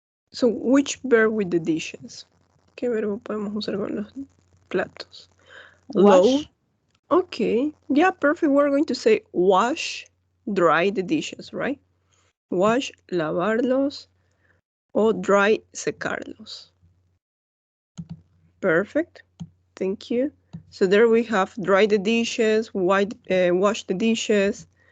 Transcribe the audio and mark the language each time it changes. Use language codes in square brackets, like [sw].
[en] So, which verb with the dishes? [es] ¿Qué verbo podemos usar con los platos? [en] Wash. Load. Okay. Yeah, perfect. We're going to say wash, dry the dishes, right? Wash, [es] lavarlos, o [en] dry, [es] secarlos. [en] Perfect. Thank you. So there we have dry the dishes, wash the dishes.